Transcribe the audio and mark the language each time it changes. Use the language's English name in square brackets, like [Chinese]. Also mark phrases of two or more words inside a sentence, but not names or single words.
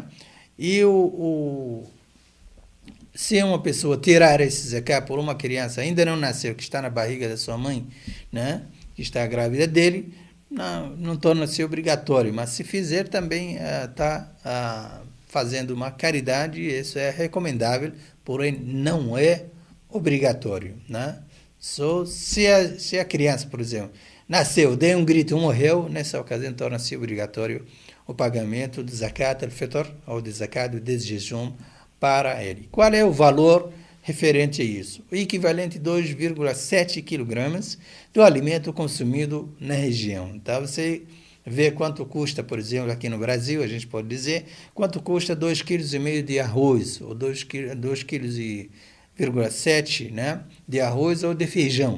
[Portuguese] E se uma pessoa tirar esse zakat por uma criança ainda não nasceu, que está na barriga da sua mãe, né, que está grávida dele, não torna-se obrigatório, mas se fizer também está fazendo uma caridade, isso é recomendável, porém não é obrigatório, né? Só se a criança, por exemplo, nasceu, deu um grito, morreu, nessa ocasião torna-se obrigatório o pagamento do [Arabic] زكاة الفطر, [Portuguese] ou de zakat do desjejum para ele. Qual é o valor referente a isso? O equivalente a 2,7 kg do alimento consumido na região. Então, você vê quanto custa, por exemplo, aqui no Brasil, a gente pode dizer, quanto custa 2,5 kg de arroz, ou 2,7 kg, né, de arroz ou de feijão.